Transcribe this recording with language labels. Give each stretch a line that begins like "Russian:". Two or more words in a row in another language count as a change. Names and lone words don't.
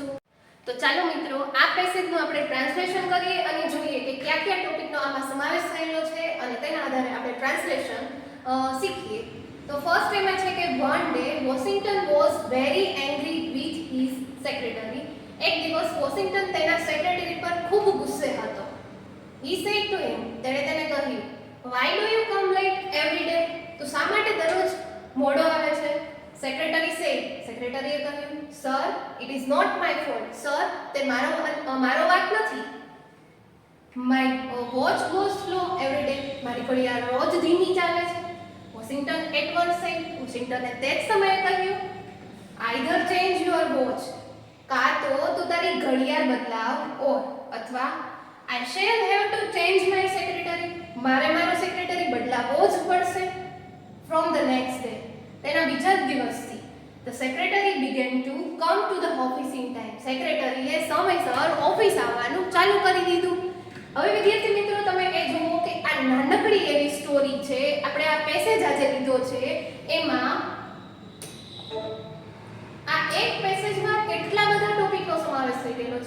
Gujarati: તો ચાલો મિત્રો, આ પેસેજનું આપણે ટ્રાન્સલેશન કરીએ અને જોઈએ કે કયા કયા ટોપિકનો આમાં સમાવેશ થયેલો છે અને તેના આધારે આપણે ટ્રાન્સલેશન શીખીએ. તો ફર્સ્ટ એમાં છે કે
English: one day Washington was very angry with his secretary.
Gujarati: એક દિવસ વોશિંગ્ટન તેના સેક્રેટરી પર ખૂબ ગુસ્સે હતો.
English: He said to him,
Gujarati: તેણે તેને કહ્યું,
English: why do you come late every day?
Gujarati: તો શા માટે દરરોજ મોડો આવે છે? સેક્રેટરી said, સેક્રેટરીએ કહ્યું,
English: sir, it is not my fault. Sir,
Gujarati: તે મારો વાંક નથી.
English: My watch goes slow every day.
Gujarati: મારી ઘડિયાળ રોજ ધીમી ચાલે છે. વોશિંગ્ટન
English: at once said,
Gujarati: વોશિંગ્ટને તે જ સમયે કહ્યું,
English: either change your watch.
Gujarati: કાં તો તું તારી ઘડિયાળ બદલાવ,
English: or અથવા I shall have to change my secretary.
Gujarati: મારે મારો સેક્રેટરી બદલાવવો જ પડશે.
English: From the next day,
Gujarati: તેના બીજા જ દિવસથી
English: the secretary began to come to the office in time.
Gujarati: સેક્રેટરીએ સમયસર ઓફિસ આવવાનું ચાલુ કરી દીધું. હવે વિદ્યાર્થી મિત્રો, તમે એ જુઓ કે આ નાનકડી એવી સ્ટોરી છે. આપણે આ પેસેજ આજે લીધો છે, એમાં આ એક પેસેજમાં કેટલા બધા ટોપિકનો સમાવેશ થઈ ગયેલો છે.